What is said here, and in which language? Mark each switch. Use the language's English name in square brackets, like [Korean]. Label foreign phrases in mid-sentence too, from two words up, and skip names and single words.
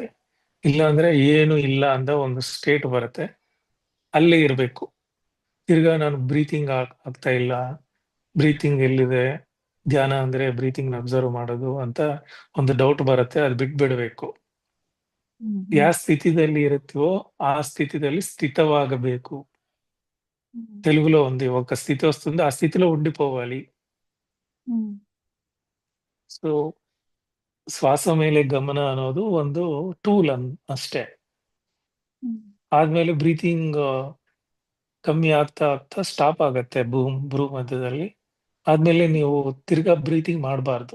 [Kannada] ಇಲ್ಲ ಅಂದ್ರೆ ಏನು ಇಲ್ಲ ಅಂತ ಒಂದು ಸ್ಟೇಟ್ ಬರುತ್ತೆ, ಅಲ್ಲೇ ಇರಬೇಕು. ತಿರ್ಗಾ ನಾನು ಬ್ರೀತಿಂಗ್ ಆಗ್ತಾ ಇಲ್ಲ, ಬ್ರೀತಿಂಗ್ ಎಲ್ಲಿದೆ, ಧ್ಯಾನ ಅಂದ್ರೆ ಬ್ರೀತಿಂಗ್ ಅಬ್ಸರ್ವ್ ಮಾಡೋದು ಅಂತ ಒಂದು ಡೌಟ್ ಬರುತ್ತೆ, ಅದು ಬಿಟ್ಬಿಡ್ಬೇಕು. ಹ್ಮ್. ಯಾವ ಸ್ಥಿತಿದಲ್ಲಿ ಇರುತ್ತೀವೋ ಆ ಸ್ಥಿತಿದಲ್ಲಿ ಸ್ಥಿತವಾಗಬೇಕು. ಹ್ಮ್. [Telugu] తెలుగులో ఉంది, ఒక స్థితి వస్తుంది, ఆ స్థితిలో ఉండిపోవాలి. ಹ್ಮ್. [Kannada] ಸೊ ಶ್ವಾಸ ಮೇಲೆ ಗಮನ ಅನ್ನೋದು ಒಂದು ಟೂಲ್ ಅಷ್ಟೇ. ಹ್ಮ್. ಆದ್ಮೇಲೆ ಬ್ರೀತಿಂಗ್ ಕಮ್ಮಿ ಆಗ್ತಾ ಆಗ್ತಾ ಸ್ಟಾಪ್ ಆಗತ್ತೆ ಭ್ರೂ ಮಧ್ಯದಲ್ಲಿ. ಆದ್ಮೇಲೆ ನೀವು ತಿರ್ಗಾ ಬ್ರೀತಿಂಗ್ ಮಾಡಬಾರ್ದು.